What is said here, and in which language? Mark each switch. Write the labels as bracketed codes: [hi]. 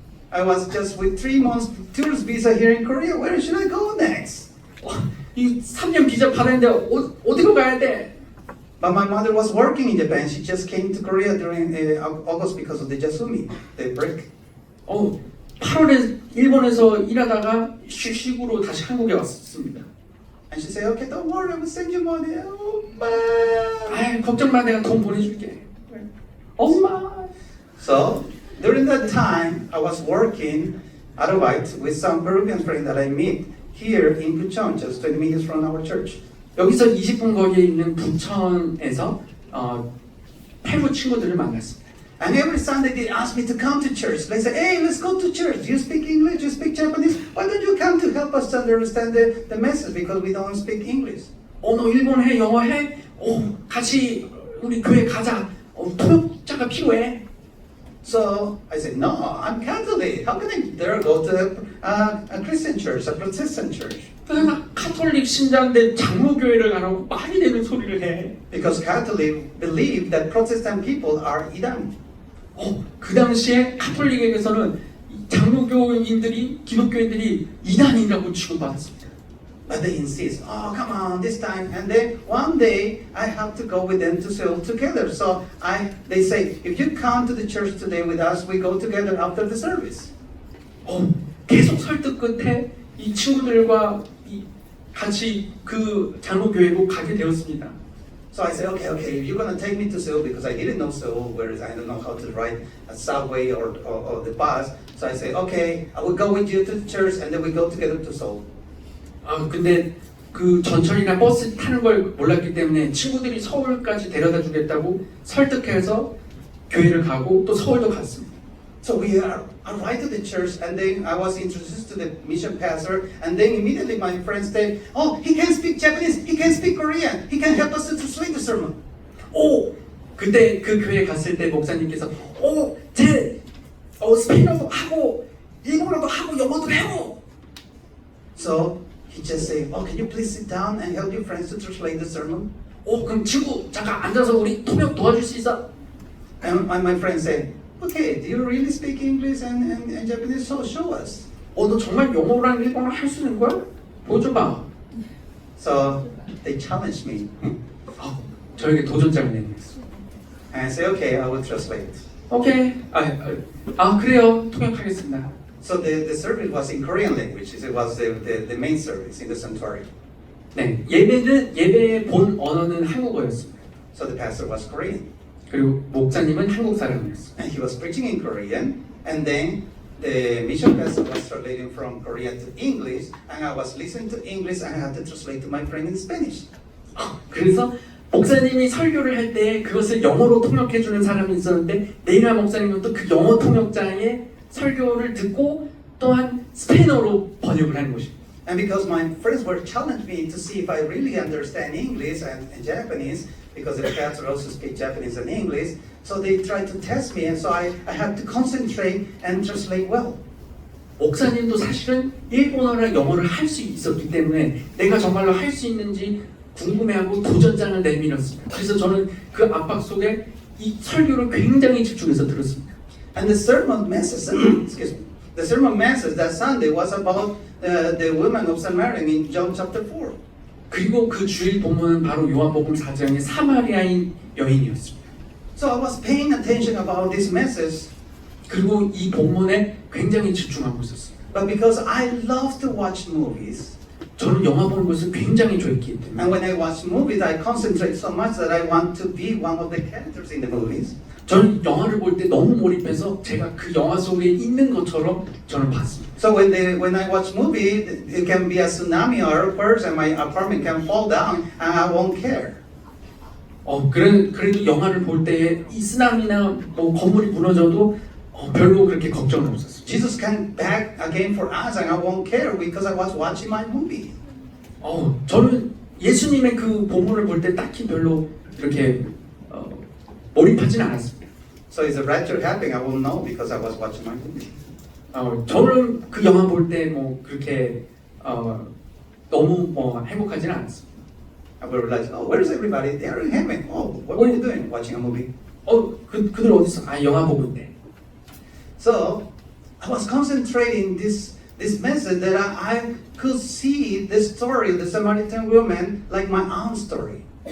[en] I was just with 3 months tourist visa here in Korea. Where should I go next? [ko] 이 3년 비자 받았는데 어디로 가야 돼? [en] But my mother was working in Japan. She just came to Korea during August because of the Yasumi, the break. [ko] 8월에 일본에서 일하다가 휴식으로 다시 한국에 왔습니다. [en] And she said, okay, don't worry, I will send you money. Oh, man. [ko] 걱정 마, 내가 돈 보내줄게. 엄마. [en] So during that time, I was working Aravite with some Peruvian friends that I meet here in Puchon, just 20 minutes from our church. [ko] 여기서 20분 거리에 있는 부천에서 페루 친구들을 만났습니다. [en] And every Sunday they ask me to come to church. They say, hey, let's go to church. You speak English, you speak Japanese. Why don't you come to help us to understand the message because we don't speak English. [ko] 너 일본 해, 영어 해? 같이 우리 교회 가자. 통역자가 필요해. [en] So I said, no, I'm Catholic. How can I dare go to a Christian church, a Protestant church? [ko] 나 카톨릭 신자인데 장로교회를 가라고 말이 되는 소리를 해. [en] Because Catholic believe that Protestant people are Idan. [ko] 그 당시에 카톨릭에게서는 장로교인들이 기독교인들이 이단이라고 취급받았습니다. [en] But they insist, oh, come on, this time. And then one day, I have to go with them to Seoul together. So they say, if you come to the church today with us, we go together after the service. [ko] 계속 설득 끝에 이 친구들과 같이 그 장로교회로 가게 되었습니다. [en] So I said, okay, you're going to take me to Seoul because I didn't know Seoul, whereas I don't know how to ride a subway or the bus. So I say, okay, I will go with you to the church and then we go together to Seoul. [ko] 근데 그 전철이나 버스 타는 걸 몰랐기 때문에 친구들이 서울까지 데려다 주겠다고 설득해서 교회를 가고 또 서울도 갔습니다. [en] So we arrived at the church and then I was introduced to the mission pastor and then immediately my friends said, oh, he can speak Japanese, he can speak Korean, he can help us to translate the sermon. [ko] 그때 그 교회 갔을 때 목사님께서 제 스페인어도 하고 일본어도 하고 영어도 해요. [en] So he just said, oh, can you please sit down and help your friends to translate the sermon? [ko] 그럼 친구 잠깐 앉아서 우리 통역 도와줄 수 있어? [en] And my friend said, okay, do you really speak English and Japanese? So show us. [ko] 너 정말 영어랑 일본어 할 수 있는 거야? 보여줘봐. [en] So they challenged me. [ko] 저에게 도전장을 내밀었어. [en] And I said, okay, I will translate. [ko] 오케이. 그래요. 통역하겠습니다. [en] So the service was in Korean language. It was the main service in the sanctuary. [ko] 네, 예배의 본 언어는 한국어였습니다. [en] So the pastor was Korean. [ko] 그리고 목사님은 한국 사람이었어요. [en] And he was preaching in Korean. And then the mission pastor was translating from Korean to English. And I was listening to English and I had to translate to my friend in Spanish. [ko] 그래서 목사님이 설교를 할 때 그것을 영어로 통역해주는 사람이 있었는데 네이라 목사님은 또 그 영어 통역자의 설교를 듣고 또한 스페인어로 번역을 하는 것입니다. [en] And because my friends were challenging me to see if I really understand English and Japanese, because the pastor also speaks Japanese and English, so they tried to test me, and so I had to concentrate and translate well. [ko] 목사님도 사실은 일본어랑 영어를 할 수 있었기 때문에 내가 정말로 할 수 있는지 궁금해하고 도전장을 내밀었습니다. 그래서 저는 그 압박 속에 이 설교를 굉장히 집중해서 들었습니다. [en] And the sermon message, excuse me, the sermon message that Sunday was about the woman of Samaria in John chapter 4. [ko] 그리고 그 주일 본문은 바로 요한복음 4장의 사마리아인 여인이었습니다. [en] So I was paying attention about this message, [ko] 그리고 이 본문에 굉장히 집중하고 있었습니다. [en] but because I love to watch movies. [ko] 저는 영화 보는 것을 굉장히 좋아했기 때문에 [en] And when I watch movies, I concentrate so much that I want to be one of the characters in the movies. [ko] 저는 영화를 볼 때 너무 몰입해서 제가 그 영화 속에 있는 것처럼 저는 봤습니다. [en] So when I watch movie, it can be a tsunami or earthquake, and my apartment can fall down, and I won't care. [ko] 그래도 영화를 볼 때 이 쓰나미나 뭐 건물이 무너져도 별로 그렇게 걱정은 없었어요. [en] Jesus can back again for us, and I won't care because I was watching my movie. [ko] 저는 예수님의 그 본문을 볼 때 딱히 별로 이렇게 몰입하진 않았습니다. [en] So is the rapture happening? I won't know because I was watching my movie. [ko] 저는 그 영화 볼 때 뭐 그렇게 너무 뭐 행복하지는 않았습니다. [en] I will realize, oh, where is everybody? They are in heaven. Oh, what were you doing? Watching a movie. [ko] 그들 어디서? 영화 보고 있네. [en] So I was concentrating this message that I could see the story of the Samaritan woman like my own story.